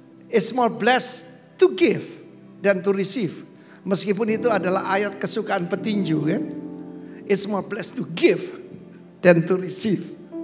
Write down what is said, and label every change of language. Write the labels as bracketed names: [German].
[English] It's more blessed to give than to receive. [Indonesian] Meskipun itu adalah ayat kesukaan petinju kan. [English] It's more blessed to give than to receive.